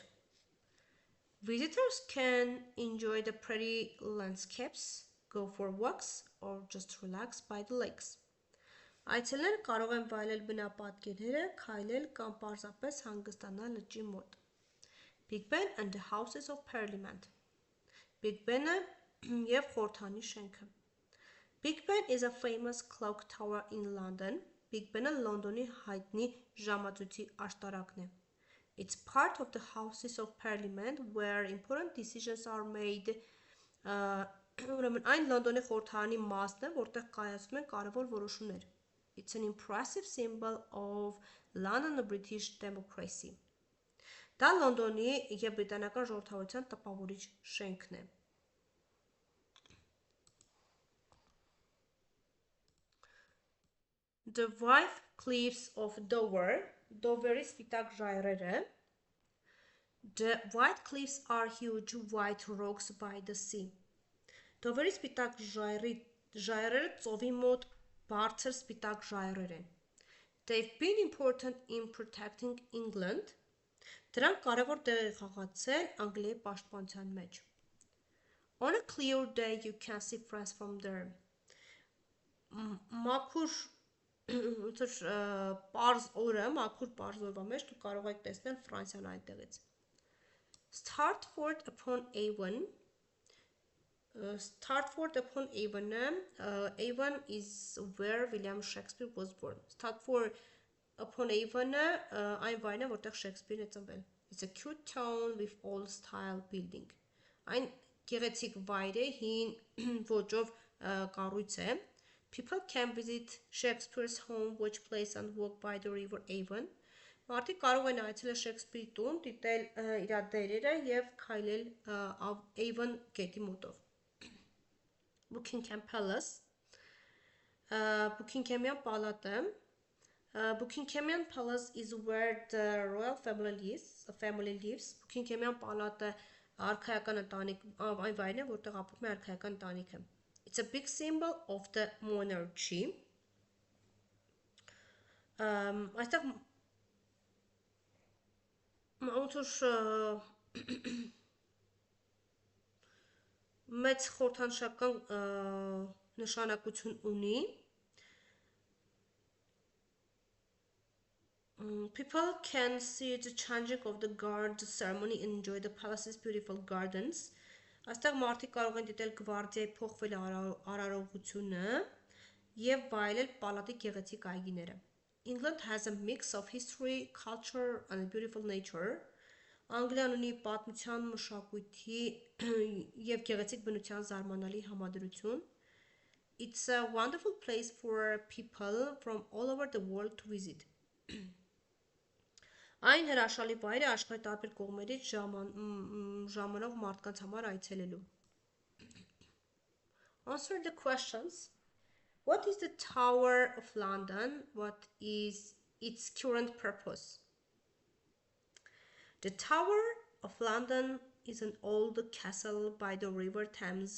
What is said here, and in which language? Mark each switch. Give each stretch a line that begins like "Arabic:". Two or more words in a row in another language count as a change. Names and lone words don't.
English: Visitors can enjoy the pretty landscapes, go for walks or just relax by the lakes.
Armenian: Այցելները կարող են վայելել բնապատկերները, քայլել կամ պարզապես հանգստանալ լճի մոտ.
English: Big Ben and the Houses of Parliament.
Armenian: Big Ben-ը և խորհրդանի շենքը.
English: Big Ben is a famous clock tower in London.
Armenian: Big Ben-ը Լոնդոնի հայտնի ժամացույցի աշտարակն է.
English: It's part of the Houses of Parliament where important decisions are made.
Armenian: Ուրեմն այն Լոնդոնի խորհրդարանի մասն է, որտեղ կայացվում են կարևոր որոշումներ.
English: It's an impressive symbol of London British democracy.
Armenian: Դա Լոնդոնի և բրիտանական ժողովրդավարության տպավորիչ շենքն է.
English: The White Cliffs of Dover,
Armenian: Dover-ի սպիտակ ժայռերը.
English: The White Cliffs are huge white rocks by the sea.
Armenian: Դովերի սպիտակ ժայռերը ծովի մոտ բարձր սպիտակ ժայռեր են.
English: They've been important in protecting England.
Armenian: Դրանք կարևոր տեղ են խաղացել Անգլիայի պաշտպանության մեջ.
English: On a clear day you can see France from there.
Armenian: Մաքուր պարզ օրվա մեջ դուք կարող եք տեսնել Ֆրանսիան այնտեղից.
English: Stratford upon Avon, Stratford upon Avon. Avon is where William Shakespeare was born.
Armenian: Stratford upon Avon այն վայրն է, որտեղ Շեքսպիրն է ծնվել.
English: It's a cute town with old style building.
Armenian: Այն գեղեցիկ վայր է, հին ոճով կառույց է.
English: People can visit Shakespeare's home, watch plays and walk by the river Avon.
Armenian: Մարդիկ կարող են այցելել Շեքսպիրի տուն, դիտել իր դերերը եւ քայլել Avon գետի մոտով.
English: Buckingham Palace.
Armenian: Buckinghamian պալատը.
English: Buckinghamian Palace is where the royal family lives.
Armenian: Buckinghamian պալատը արքայական ընտանիք այն վայրն է, որտեղ ապրում է արքայական ընտանիքը.
English: It's a big symbol of the monarchy.
Armenian: Այստեղ ոնց մեծ խորհրդանշական նշանակություն ունի.
English: People can see the changing of the guard ceremony and enjoy the palace's beautiful gardens.
Armenian: Այստեղ մարդիկ կարող են դիտել գվարդիայի փոխվել արարողությունը եւ վայելել պալատի գեղեցիկ այգիները.
English: England has a mix of history, culture and beautiful nature.
Armenian: Անգլիան ունի պատմության, մշակույթի եւ գեղեցիկ բնության զարմանալի համադրություն.
English: It's a wonderful place for people from all over the world to visit.
Armenian: Այն հրաշալի վայր է աշխարհի տարբեր կողմերից ժամանող մարդկանց համար այցելելու.
English: Answer the questions. What is the Tower of London? What is its current purpose? The Tower of London is an old castle by the River Thames.